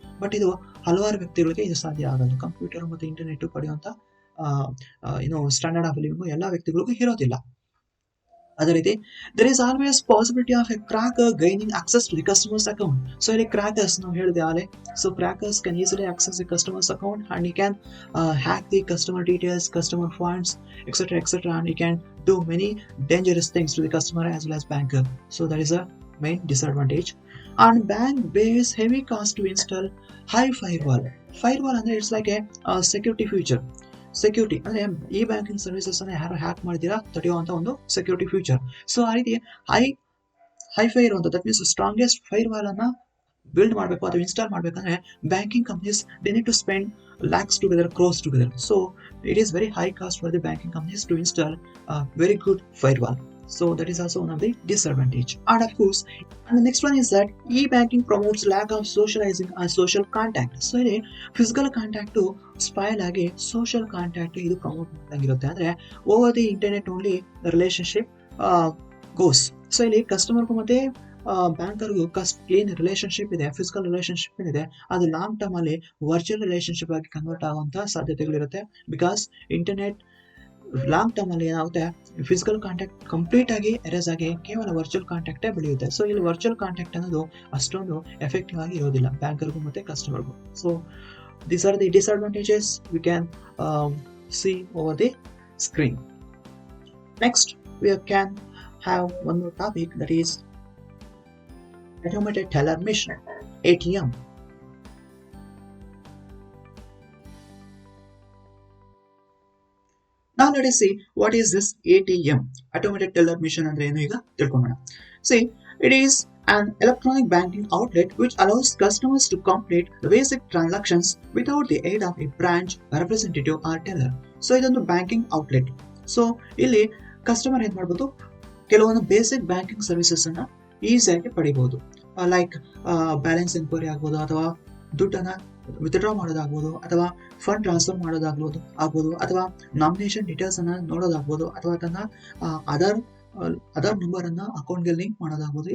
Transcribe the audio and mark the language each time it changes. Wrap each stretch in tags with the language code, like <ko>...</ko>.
<kn>But ಇದು ಹಲವಾರು ವ್ಯಕ್ತಿಗಳಿಗೆ ಇದು ಸಾಧ್ಯ ಆಗಲ್ಲ. ಕಂಪ್ಯೂಟರ್ ಮತ್ತು ಇಂಟರ್ನೆಟ್ ಪಡೆಯುವಂಥ ಸ್ಟ್ಯಾಂಡರ್ಡ್ ಆಫ್ ಲಿವಿಂಗು ಎಲ್ಲ ವ್ಯಕ್ತಿಗಳಿಗೂ ಇರೋದಿಲ್ಲ. ಅದೇ ರೀತಿ</kn> <en>There is always possibility of a cracker gaining access to the customers account. So</en> <kn>ಇಲ್ಲಿ ಕ್ರಾಕರ್ಸ್ ನಾವು ಹೇಳಿದೆ ಆಲೆ.</kn> <en>So crackers can easily access the customers account and you can hack the customer details, customer funds, etc. And you can do many dangerous things to the customer as well as banker. So that is a main disadvantage. And bank bears heavy cost to install high firewall.</en> <kn>Firewall ಅಂದ್ರೆ</kn> <en>It's like a security feature.</en> <kn>Security ಅಂದ್ರೆ ಈ banking services ಅನ್ನ ಯಾರು hack ಮಾಡಿದೀರಾ ತಡೆಯುವಂತ ಒಂದು security feature. So ಆ ರೀತಿ hi fi ಇರುವಂತ,</kn> <en>that means</en> <kn>strongest fire wall ಅನ್ನ ಬಿಲ್ಡ್ ಮಾಡಬೇಕು ಅಥವಾ ಇನ್ಸ್ಟಾಲ್ ಮಾಡಬೇಕಂದ್ರೆ banking companies</kn> <en>They need to spend lakhs together, crores together. So it is very high cost for the banking companies to install a very good firewall. So that is also one of the disadvantage. And of course, and the next one is that e-banking promotes lack of socializing and social contact. So</en> <kn>ಇಲ್ಲಿ</kn> <en>physical contact spoil ಆಗಿ social contact</en> <kn>ಇದು promote ಮಾಡಂಗಿರುತ್ತೆ. ಅಂದ್ರೆ</kn> <en>Over the internet only the relationship goes.</en> <kn>So ಇಲ್ಲಿ ಕಸ್ಟಮರ್ಗೂ ಮತ್ತೆ ಬ್ಯಾಂಕರ್ಗೂ ಏನ್ relationship ಇದೆ, physical relationship ಏನಿದೆ, ಅದು ಲಾಂಗ್ ಟರ್ಮ್ ಅಲ್ಲಿ ವರ್ಚುವಲ್ ರಿಲೇಶನ್ಶಿಪ್ ಆಗಿ ಕನ್ವರ್ಟ್ ಆಗುವಂತ ಸಾಧ್ಯತೆಗಳಿರುತ್ತೆ. ಬಿಕಾಸ್ ಇಂಟರ್ನೆಟ್ ಲಾಂಗ್ ಟರ್ಮ್ ಅಲ್ಲಿ ಏನಾಗುತ್ತೆ, ಫಿಸಿಕಲ್ ಕಾಂಟ್ಯಾಕ್ಟ್ ಕಂಪ್ಲೀಟ್ ಆಗಿ ಎರೇಸ್ ಆಗಿ ಕೇವಲ ವರ್ಚುವಲ್ ಕಾಂಟ್ಯಾಕ್ಟೇ ಬೆಳೆಯುತ್ತೆ. ಸೊ ಇಲ್ಲಿ ವರ್ಚುವಲ್ ಕಾಂಟ್ಯಾಕ್ಟ್ ಅನ್ನೋದು ಅಷ್ಟೊಂದು ಎಫೆಕ್ಟಿವ್ ಆಗಿ ಇರೋದಿಲ್ಲ ಬ್ಯಾಂಕರ್ಗೂ ಮತ್ತೆ ಕಸ್ಟಮರ್ಗೂ.</kn> <en>So these are the disadvantages we can see over the screen. Next we can have one more topic, that is automated teller machine, ATM. Now let us see what is this ATM, automated teller machine</en> <kn>andre enu iga tilkonona.</kn> <en>See, it is an electronic banking outlet which allows customers to complete the basic transactions without the aid of a branch representative or teller. So</en> <kn>idondu</kn> <en>banking outlet.</en> <kn>So ಇಲ್ಲಿ customer ಏನ್ ಮಾಡ್ಬೋದು, ಕೆಲವೊಂದು basic banking services ಅನ್ನ ಈಸಿಯಾಗಿ ಪಡಿಬಹುದು. Like balance enquiry ಆಗ್ಬೋದು, ಅಥವಾ ದುಡ್ಡನ್ನ ವಿತ್ಡ್ರಾ ಮಾಡೋದಾಗ್ಬೋದು, ಅಥವಾ ಫಂಡ್ ಟ್ರಾನ್ಸ್ಫರ್ ಮಾಡೋದಾಗ್ಬೋದು, ಅಥವಾ ನಾಮಿನೇಷನ್ ಡೀಟೇಲ್ಸ್ ಅನ್ನ ನೋಡೋದಾಗ್ಬೋದು, ಅಥವಾ ತನ್ನ ಆಧಾರ್ ನಂಬರ್ ಅನ್ನ ಅಕೌಂಟ್ಗೆ ಲಿಂಕ್ ಮಾಡೋದಾಗ್ಬೋದು.</kn>